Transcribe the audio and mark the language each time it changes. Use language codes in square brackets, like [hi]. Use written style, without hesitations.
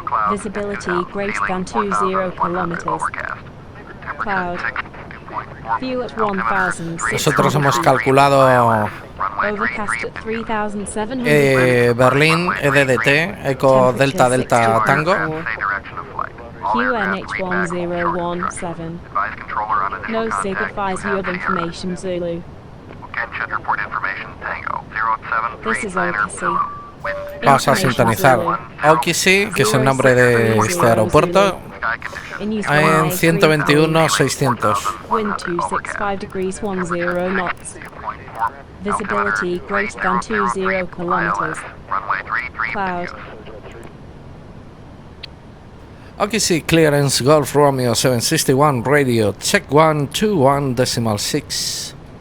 [en] Visibility greater than 20 kilometers. Cloud. View at 1,000. [es] Nosotros hemos calculado [en] Overcast at 3,700. Berlín, EDDT, Eco Delta Delta Tango. QNH1017. No sig advise you of information Zulu. This is OKC. [es] Vamos a sintonizar OKC, que es el nombre de este aeropuerto, en 121.600. [en] Wind 265 degrees 10 knots. Visibility greater than 20 kilometers. Cloud. OKC clearance Golf Romeo 761 radio check 121.6.